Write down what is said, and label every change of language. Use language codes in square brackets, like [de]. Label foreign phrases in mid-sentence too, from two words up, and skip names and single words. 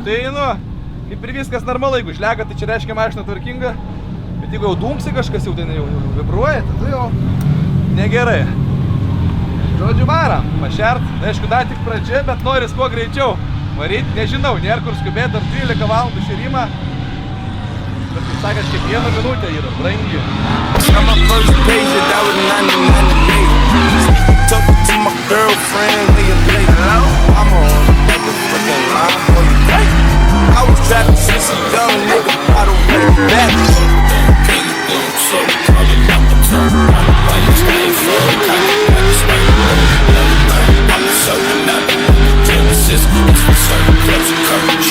[lt] Tai, kaip ir viskas normalu, jeigu žlega, tai čia reiškia mašina tvarkinga, bet jeigu jau dunksi kažkas jau ten jau vibruoja, tai jau negerai. Žodžiu, varam, pašert, aišku, dar tik pradžia, bet noris kuo greičiau. Varyt, nežinau, nėra kur skubėti, dar 13 valandų šėrimą. Bet kaip sakant, kiekviena minutė yra brangi. [en] Got my first page and that was 1998. Talking to my girlfriend, lay a plate. I'm on motherfucking line, boy, you tight. I was trapping since a young nigga, I don't look back. It's for certain clubs and curtains.